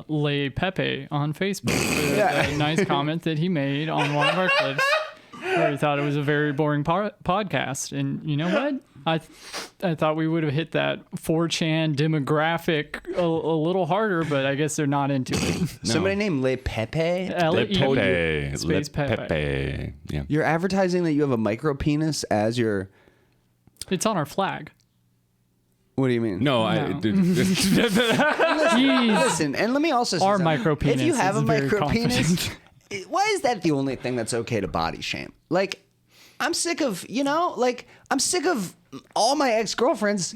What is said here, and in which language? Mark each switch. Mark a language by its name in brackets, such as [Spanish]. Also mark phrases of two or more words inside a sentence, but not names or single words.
[English] Lay Pepe on Facebook for the nice comment that he made on one of our clips, where he thought it was a very boring podcast. And you know what? I thought we would have hit that 4chan demographic a little harder, but I guess they're not into it. Somebody named Le Pepe. Le L-E- Pepe. Space Le Pepe. Pepe. Yeah. You're advertising that you have a micro penis as your. It's on our flag. What do you mean? No, No. Jeez. Listen, and let me also say Our something. micro If you penis have is a very micro penis, confident. why is that the only thing that's okay to body shame? Like, I'm sick of, I'm sick of all my ex-girlfriends